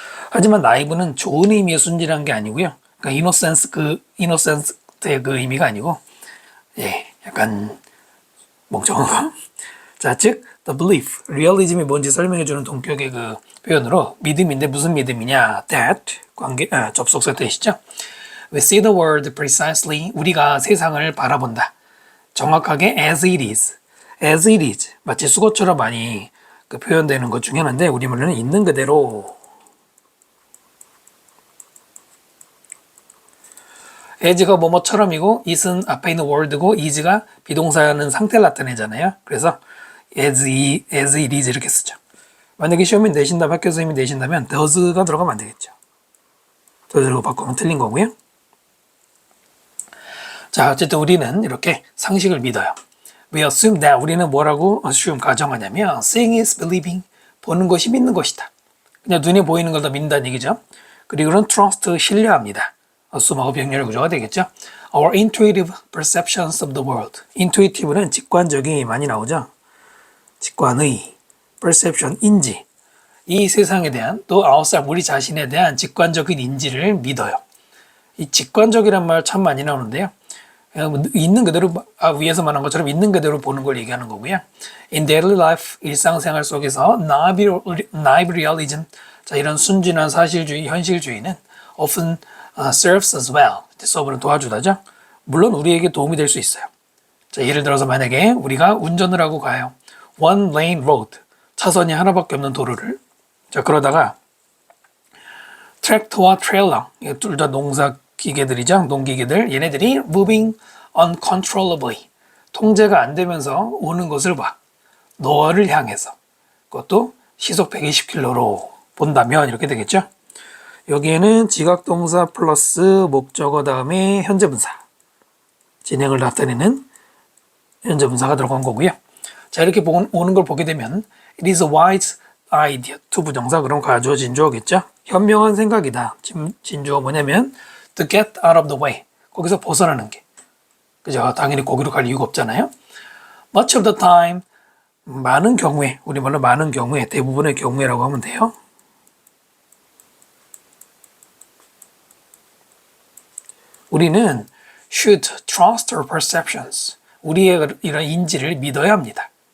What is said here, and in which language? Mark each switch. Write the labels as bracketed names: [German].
[Korean] 하지만 naive는 좋은 의미의 순진한 게 아니고요. 그러니까 innocent의 그 의미가 아니고, 약간 멍청한 거. 자, 즉 the belief, realism이 뭔지 설명해주는 동격의 그 표현으로 믿음인데 무슨 믿음이냐? that, 접속사 뜻이죠. [English] We see the world precisely, [Korean] 우리가 세상을 바라본다. 정확하게 [English] as it is. as it is. [Korean] 마치 수거처럼 많이 그 표현되는 것 중에 하나인데 우리말로는 있는 그대로. as가 뭐뭐처럼이고 it은 앞에 있는 word고 is가 비동사는 상태를 나타내잖아요. 그래서 as it is 이렇게 쓰죠. 만약에 시험이 내신다면, 학교 선생님이 내신다면 does가 들어가면 안 되겠죠. does로 바꾸면 틀린 거고요. 자, 어쨌든 우리는 이렇게 상식을 믿어요. [English] We assume that, [Korean] 우리는 뭐라고 assume 가정하냐면 [English] seeing is believing, [Korean] 보는 것이 믿는 것이다. 그냥 눈에 보이는 걸 더 믿는다는 얘기죠. 그리고는 trust, 신뢰합니다. assume하고 병렬 구조가 되겠죠. [English] Our intuitive perceptions of the world. [Korean] intuitive는 직관적이 많이 나오죠. 직관의, perception, 인지. 이 세상에 대한, 또 outside, 우리 자신에 대한 직관적인 인지를 믿어요. 이 직관적이란 말 참 많이 나오는데요. 있는 그대로, 위에서 말한 것처럼 있는 그대로 보는 걸 얘기하는 거고요. [English] In daily life, [Korean] 일상생활 속에서 [English] naive realism, [Korean] 자, 이런 순진한 사실주의, 현실주의는 [English] often serves as well. [Korean] 서브는 도와주다죠. 물론 우리에게 도움이 될 수 있어요. 자, 예를 들어서 만약에 우리가 운전을 하고 가요. one lane road, 차선이 하나밖에 없는 도로를. 자, 그러다가 트랙터와 트레일러, 둘 다 농사 기계들이죠. 농기계들. 얘네들이 [English] moving uncontrollably, [Korean] 통제가 안 되면서 오는 것을 봐. 너를 향해서. 그것도 시속 120km로 본다면 이렇게 되겠죠. 여기에는 지각동사 플러스 목적어 다음에 현재분사. 진행을 나타내는 현재분사가 들어간 거고요. 자, 이렇게 오는 걸 보게 되면 [English] it is a wise idea, [Korean] to 부정사, 그럼 가주어 진주어겠죠. 현명한 생각이다. [English] 진주어 뭐냐면 to get out of the way, [Korean] 거기서 벗어나는 게. 그죠? 당연히 거기로 갈 이유가 없잖아요. [English] much of the time, [Korean] 많은 경우에, 우리말로 많은 경우에, 대부분의 경우에라고 하면 돼요. 우리는 [English] should trust our perceptions, [Korean] 우리의 이런 인지를 믿어야 합니다.